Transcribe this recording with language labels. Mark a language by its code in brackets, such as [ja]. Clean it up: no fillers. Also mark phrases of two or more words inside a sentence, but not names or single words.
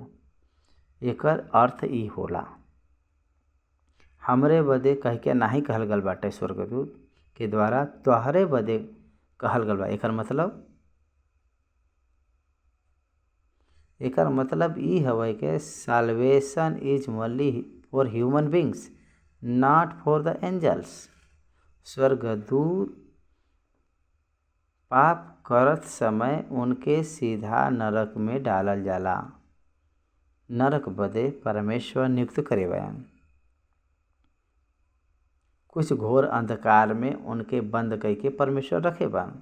[bho] एकर अर्थ ई होला, हमरे बदे कह के नाही कहल गल बाटे स्वर्गदूत के द्वारा, तोहरे बदे कहल गल बा। एकर मतलब ई हवे कि [en] salvation is only for human beings not for the angels. [bho] स्वर्गदूत पाप करत समय उनके सीधा नरक में डालल जाला। नरक बदे परमेश्वर नियुक्त करे बयान। कुछ घोर अंधकार में उनके बंद करके परमेश्वर रखे बान।